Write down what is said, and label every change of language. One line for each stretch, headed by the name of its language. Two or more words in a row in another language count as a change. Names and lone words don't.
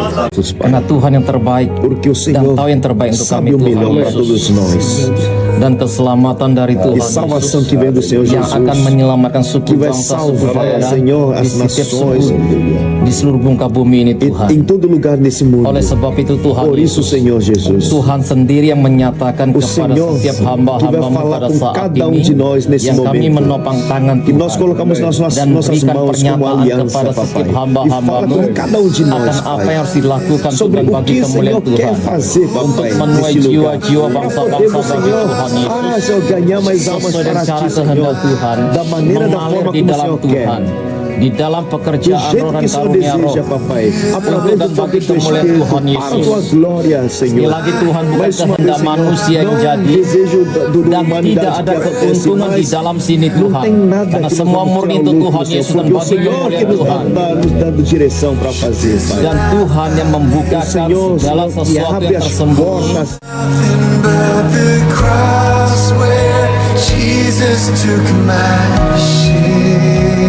Indonesian: Karena Tuhan yang terbaik
Portuguese: Porque o
Indonesian: dan
Portuguese: Senhor
Indonesian: tahu yang terbaik untuk kami
Portuguese: sabe o
Indonesian: Tuhan
Portuguese: melhor para todos
Indonesian: Yesus.
Portuguese: nós.
Indonesian: Dan keselamatan dari
Portuguese: E
Indonesian: Tuhan
Portuguese: salvação
Indonesian: Yesus
Portuguese: que vem do Senhor
Indonesian: yang akan
Portuguese: Jesus,
Indonesian: menyelamatkan
Portuguese: que
Indonesian: suku
Portuguese: vai
Indonesian: bangsa, suku
Portuguese: salvar,
Indonesian: daerah
Portuguese: Senhor, as
Indonesian: di setiap
Portuguese: nações
Indonesian: suku di seluruh muka bumi ini Tuhan.
Portuguese: em todo lugar nesse mundo.
Indonesian: Oleh sebab itu Tuhan
Portuguese: Por isso,
Indonesian: Yesus,
Portuguese: Senhor Jesus,
Indonesian: Tuhan sendiri yang menyatakan
Portuguese: o
Indonesian: kepada
Portuguese: Senhor
Indonesian: setiap
Portuguese: que vai
Indonesian: hamba-hambamu
Portuguese: falar
Indonesian: pada
Portuguese: com
Indonesian: saat
Portuguese: cada
Indonesian: ini
Portuguese: de nós nesse
Indonesian: yang kami
Portuguese: momento.
Indonesian: menopang tangan
Portuguese: Que nós
Indonesian: Tuhan
Portuguese: colocamos nas
Indonesian: dan
Portuguese: nossas
Indonesian: berikan
Portuguese: mãos como
Indonesian: pernyataan
Portuguese: aliança,
Indonesian: kepada
Portuguese: Papai.
Indonesian: setiap
Portuguese: E fala
Indonesian: hamba-hambamu
Portuguese: com cada de nós,
Indonesian: akan apa
Portuguese: Pai,
Indonesian: yang harus dilakukan
Portuguese: sobre
Indonesian: Tuhan
Portuguese: o
Indonesian: bagi
Portuguese: que o
Indonesian: kemuliaan
Portuguese: Senhor quer
Indonesian: Tuhan
Portuguese: fazer,
Indonesian: untuk
Portuguese: Papai,
Indonesian: menuai
Portuguese: nesse lugar.
Indonesian: jiwa-jiwa
Portuguese: Para
Indonesian: bangsa-bangsa
Portuguese: podermos,
Indonesian: bagi
Portuguese: Senhor,
Indonesian: Tuhan Yesus
Portuguese: Senhor, ganhar mais almas
Indonesian: sesuai
Portuguese: para
Indonesian: dengan cara
Portuguese: Ti, Senhor,
Indonesian: kehendak Tuhan,
Portuguese: da maneira, da
Indonesian: mengalir
Portuguese: forma
Indonesian: di
Portuguese: como o
Indonesian: dalam
Portuguese: Senhor quer.
Indonesian: Tuhan, di dalam
Portuguese: Do
Indonesian: pekerjaan roh
Portuguese: jeito
Indonesian: dan
Portuguese: que o Senhor
Indonesian: karunia roh,
Portuguese: deseja, Papai, através
Indonesian: dan
Portuguese: do Teu
Indonesian: bagi kemuliaan
Portuguese: Espírito,
Indonesian: Tuhan
Portuguese: para a
Indonesian: Yesus.
Portuguese: Tua glória,
Indonesian: Sekali
Portuguese: Senhor.
Indonesian: lagi Tuhan, bukan
Portuguese: Mais uma vez,
Indonesian: kehendak manusia yang
Portuguese: Senhor, não
Indonesian: jadi,
Portuguese: desejo do
Indonesian: dan tidak
Portuguese: humanidade
Indonesian: ada
Portuguese: que acontece,
Indonesian: keuntungan di
Portuguese: mas
Indonesian: dalam sini
Portuguese: não
Indonesian: Tuhan,
Portuguese: tem nada
Indonesian: karena
Portuguese: que nós
Indonesian: semua
Portuguese: vamos
Indonesian: murni
Portuguese: tirar
Indonesian: untuk
Portuguese: lucro,
Indonesian: Tuhan
Portuguese: Senhor,
Indonesian: Yesus dan
Portuguese: porque o
Indonesian: bagi
Portuguese: Senhor que
Indonesian: kemuliaan
Portuguese: nos
Indonesian: Tuhan.
Portuguese: nos dando direção para fazer, Pai.
Indonesian: Dan Tuhan yang membukakan
Portuguese: Senhor,
Indonesian: segala
Portuguese: Senhor, que
Indonesian: sesuatu
Portuguese: abre
Indonesian: yang
Portuguese: as
Indonesian: tersembunyi
Portuguese: portas
English: But the cross where Jesus took my shame.